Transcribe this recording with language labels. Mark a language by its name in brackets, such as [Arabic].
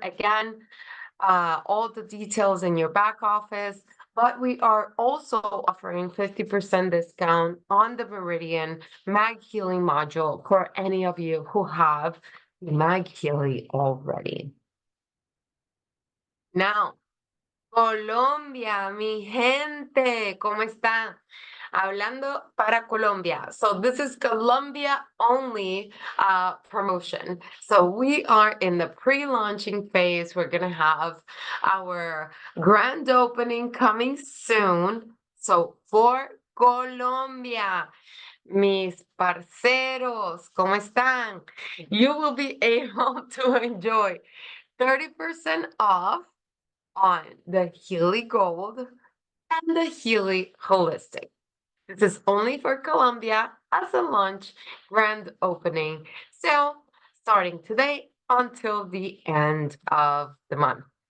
[English] Again, all the details in your back office, but we are also offering 50% discount on the Meridian MagHealy module for any of you who have MagHealy already. [Spanish] Now, Colombia, mi gente, ¿cómo están? Hablando para Colombia. [English] So this is Colombia only promotion. So we are in the pre-launching phase. We're going to have our grand opening coming soon. [Spanish] So for Colombia, mis parceros, ¿cómo están? [English] You will be able to enjoy 30% off on the Healy Gold and the Healy Holistic. This is only for Colombia as a launch grand opening. So starting today until the end of the month.